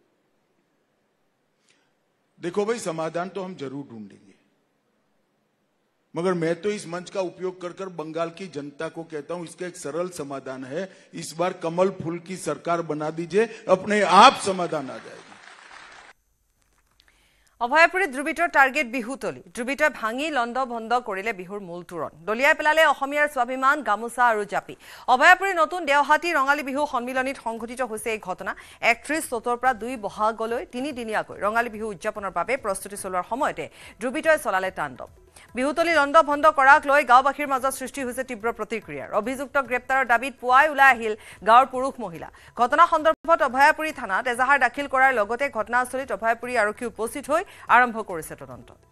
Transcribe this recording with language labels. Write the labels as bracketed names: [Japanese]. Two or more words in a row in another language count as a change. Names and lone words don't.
[Hindi] देखो भाई समाधान तो हम जरूर ढूंढेंगे मगर मैं तो इस मंच का उपयोग कर कर बंगाल की जनता को कहता हूं, इसका एक सरल समाधान है, इस बार कमल फूल की सरकार बना दीजिए, अपने आप समाधान आ जाएगा। [Assamese] অভয়াপুৰীত ধ্ৰুৱিতৰ টাৰ্গেট বিহুতলী ধ্ৰুৱিতই ভাঙি লণ্ড ভণ্ড কৰিলে বিহুৰ মূল তোৰণ দলিয়াই পেলালে অসমীয়াৰ স্বাভিমান গামোচা আৰু জাপি অভয়াপুৰীৰ নতুন দেওহাটী ৰঙালী বিহু সন্মিলনীত সংঘটিত হৈছে এই ঘটনা ৩১ চ'তৰ পৰা ২ বহাগলৈ ৩ দিনীয়াকৈ ৰঙালী বিহু উদযাপনৰ বাবে প্ৰস্তুতি চলোৱাৰ সময়তে ধ্ৰুৱিতই চলালে তাণ্ডৱ বিহুতলী লণ্ড ভণ্ড কৰাক লৈ গাঁওবাসীৰ মাজত সৃষ্টি হৈছে তীব্ৰ প্ৰতিক্ৰিয়াৰ অভিযুক্ত গ্ৰেপ্তাৰৰ দাবীত পুৱাই ওলাই আহিল গাঁৱৰ পুৰুষ মহিলা ঘটনা সন্দৰ্ভত অভয়াপুৰী থানাত এজাহাৰ দাখিল কৰাৰ লগতে ঘটনাস্থলীত অভয়াপুৰী আৰক্ষী উপস্থিত হৈ আৰম্ভ কৰিছে তদন্ত